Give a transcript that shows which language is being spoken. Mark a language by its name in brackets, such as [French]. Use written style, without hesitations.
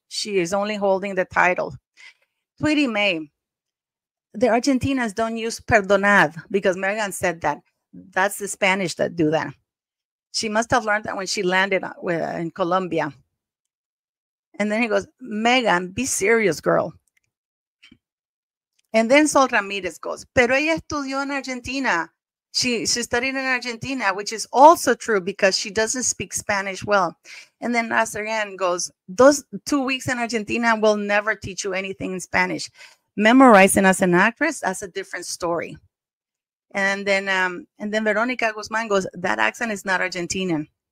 [English] She is only holding the title. Tweety May, the Argentinas don't use perdonad because Meghan said that. That's the Spanish that do that. She must have learned that when she landed in Colombia. And then he goes, Meghan, be serious, girl. And then Sol Ramirez goes, [Spanish] pero ella estudió en Argentina. [English] She studied in Argentina, which is also true because she doesn't speak Spanish well. And then Nazarian goes, those 2 weeks in Argentina will never teach you anything in Spanish. Memorizing as an actress, that's a different story. And then Veronica Guzman goes, that accent is not Argentinian.